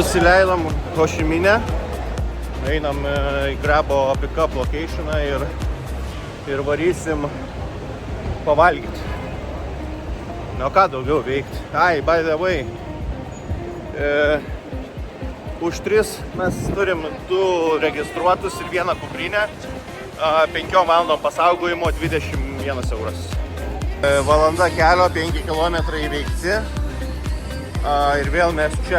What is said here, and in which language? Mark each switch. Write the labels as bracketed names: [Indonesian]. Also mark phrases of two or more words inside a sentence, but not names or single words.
[Lithuanian] nusileidom Hošiminę. Einam į Grabo pick-up locationą ir varysim pavalgyti. Na, ką daugiau veikti? Ai, [English] by the way, [Lithuanian] už 3 mes turim 2 registruotus ir 1 kuprinę. 5 valandom pasaugojimo 21 euras. Valanda kelio, 5 km įveikti. Ir vėl mes čia.